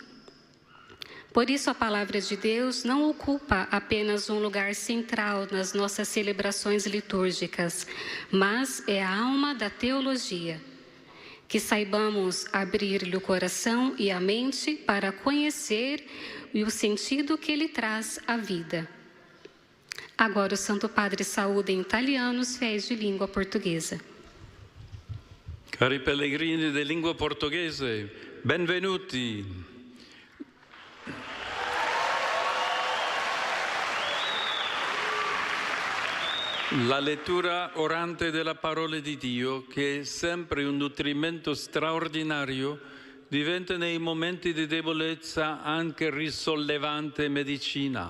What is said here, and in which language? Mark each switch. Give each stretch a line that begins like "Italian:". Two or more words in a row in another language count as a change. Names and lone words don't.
Portuguese: Por isso, a palavra de Deus não ocupa apenas um lugar central nas nossas celebrações litúrgicas, mas é a alma da teologia. Que saibamos abrir-lhe o coração e a mente para conhecer o sentido que ele traz à vida. Agora o Santo Padre saúda em italiano os fiéis de língua portuguesa.
Italian: Cari pellegrini di lingua portoghese, benvenuti. La lettura orante della parola di Dio, che è sempre un nutrimento straordinario, diventa nei momenti di debolezza anche risollevante medicina.